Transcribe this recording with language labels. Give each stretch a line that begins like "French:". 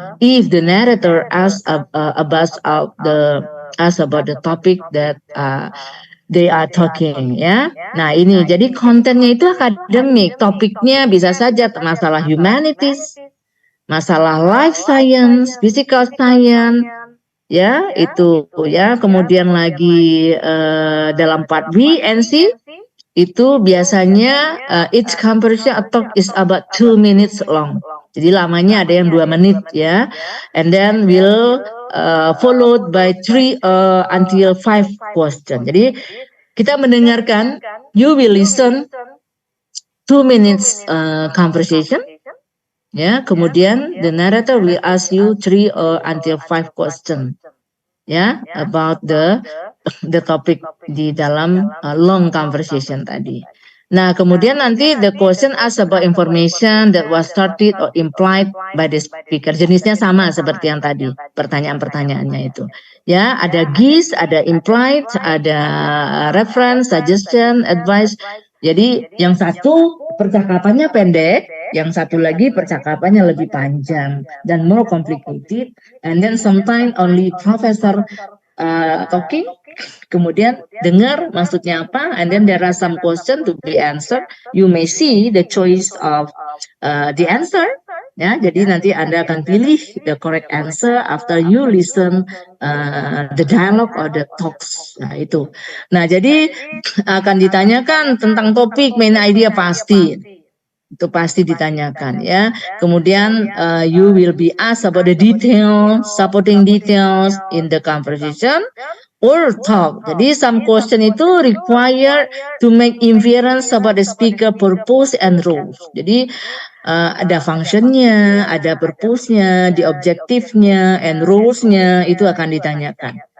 English: if the narrator asks about the topic that they are talking, ya.
Indonesian: Nah, ini jadi kontennya itu akademik, topiknya bisa saja masalah humanities, masalah life science, physical science, ya itu ya. Kemudian lagi dalam
English: part B and C
Indonesian: itu biasanya
English: each conversation talk is about 2 minutes long.
Indonesian: Jadi lamanya ada yang 2 menit ya.
English: And then will followed by 3 until 5 question.
Indonesian: Jadi kita mendengarkan,
English: you will listen 2 minutes conversation. Ya, kemudian the narrator will ask you 3 until 5 question. Ya, about the topic
Indonesian: di dalam
English: long conversation
Indonesian: tadi. Nah, kemudian nanti
English: the question asks about information that was started or implied by the speaker.
Indonesian: Jenisnya sama seperti yang tadi, pertanyaan-pertanyaannya itu. Ya, ada GIS, ada implied, ada reference, suggestion, advice. Jadi yang satu percakapannya pendek, yang satu lagi percakapannya lebih panjang dan
English: more complicated. And then sometimes only professor talking,
Indonesian: kemudian dengar maksudnya apa,
English: and then there are some question to be answered. You may see the choice of the answer.
Indonesian: Ya, jadi nanti Anda akan pilih
English: the correct answer after you listen the dialogue or the talks.
Indonesian: Nah, itu. Nah, jadi akan ditanyakan tentang topik, main idea pasti. Itu pasti ditanyakan ya.
English: Kemudian you will be asked about the details, supporting details in the conversation or talk.
Indonesian: Jadi
English: some question
Indonesian: itu
English: require to make inference about the speaker purpose and rules.
Indonesian: Jadi ada functionnya, ada purpose-nya, the objektifnya, and rules-nya itu akan ditanyakan.